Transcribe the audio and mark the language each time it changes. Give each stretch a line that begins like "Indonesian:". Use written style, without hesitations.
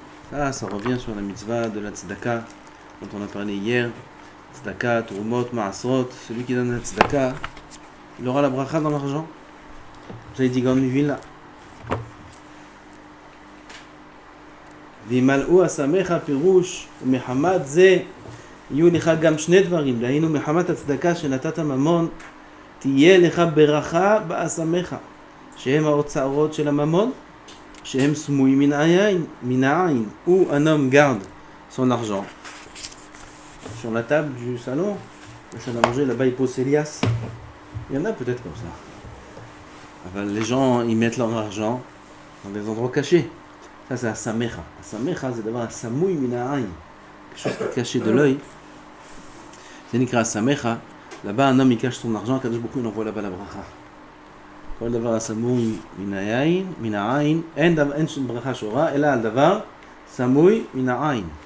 French: Ça revient sur la mitzvah de la tzedaka dont on a parlé hier. Tzedaka, Turumot, Maasrot. Celui qui donne la tzedaka, il aura la bracha dans l'argent. Vous avez dit Gaon Mivila.
Hebrew: וימלאו אסמך פירוש ומחמת זה יהיו לך גם שני דברים, דהיינו מחמת הצדקה שנתת ממון תהיה לך ברכה באסמך, שהם האוצרות של הממון, שהם סמויים מן העין,
French: où un homme garde son argent sur la table du salon, la salle à manger, là-bas il pose ses liasses. Il y en a peut-être comme ça. Enfin, les gens ils mettent leur argent dans des endroits cachés. Ça c'est Asamecha. Asamecha c'est d'avoir un samoui mina'ain, quelque chose qui est caché de l'œil. C'est écrit Asamecha. Là-bas un homme il cache son argent, Kadosh Baruch Hu il envoie là-bas la bracha. Quand d'avoir un samoui mina'ain,
Hebrew: en bracha shora,
French: et là d'avoir samoui mina'ain.